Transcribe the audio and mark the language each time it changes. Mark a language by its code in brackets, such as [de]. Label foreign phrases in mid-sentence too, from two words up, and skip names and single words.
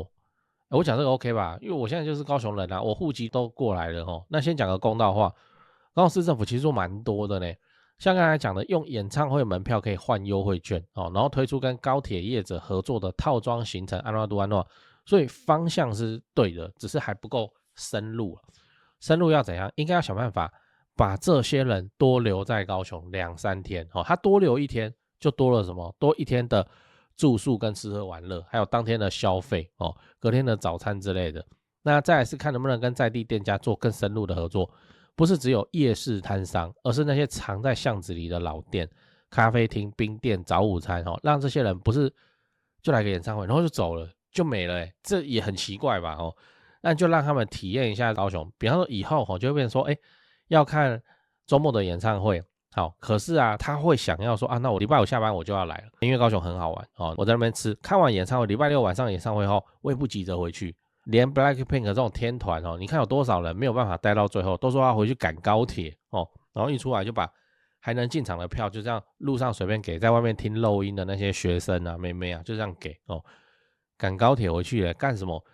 [zh] 我講這個 OK 吧，因為我現在就是高雄人啊，我戶籍都過來了那先講個公道話，高雄市政府其實做蠻多的呢，像剛才講的，用演唱會門票可以換優惠券然後推出跟高鐵業者合作的套裝行程，安諾，所以方向是對的，只是還不夠深入。深入要怎樣？應該要想辦法把這些人多留在高雄2-3天他多留1天就多了什麼？多1天的住宿跟吃喝玩樂，還有當天的消費隔天的早餐之類的。那再來是看能不能跟在地店家做更深入的合作，不是只有夜市攤商，而是那些藏在巷子裡的老店、咖啡廳、冰店、早午餐讓這些人不是就來個演唱會然後就走了就沒了這也很奇怪吧那就讓他們體驗一下高雄。比方說以後就会變成說要看周末的演唱會好，可是他会想要說那我禮拜5下班我就要來了，因為高雄很好玩我在那邊吃，看完演唱會，禮拜6晚上演唱會後，我也不急着回去。連 BLACKPINK 這種天團你看有多少人沒有辦法待到最後，都說要回去趕高鐵然後一出來就把還能進場的票就這樣路上隨便給，在外面聽漏音的那些學生啊、妹妹啊，就這樣給趕高鐵回去幹什麼？